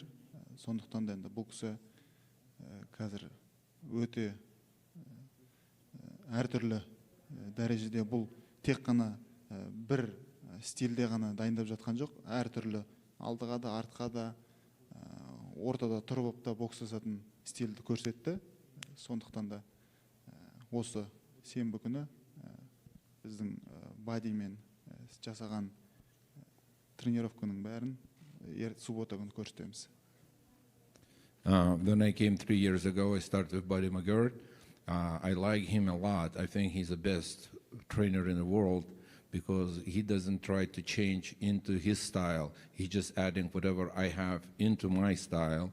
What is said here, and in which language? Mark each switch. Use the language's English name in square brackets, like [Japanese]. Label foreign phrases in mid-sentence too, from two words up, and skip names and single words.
[Kazakh] Сондықтан да енді бұл кісі қазір өте әртүрлі дәрежеде, бұл тек қана бір стильде ғана дайындап жатқан жоқ, әртүрлі алдыға да, артқа да, ортада тұрып та бокстасатын стильді көрсетті. Сондықтан да осы сенбі күні біздің бадимен жасаған тренировканың бәрін суббота күні көрсетеміз. [English] When I came 3 years ago, I started with Buddy McGirt. I like him a lot. I think he's the best trainer in the world because he doesn't try to change into his style. He's just adding whatever I have into my style.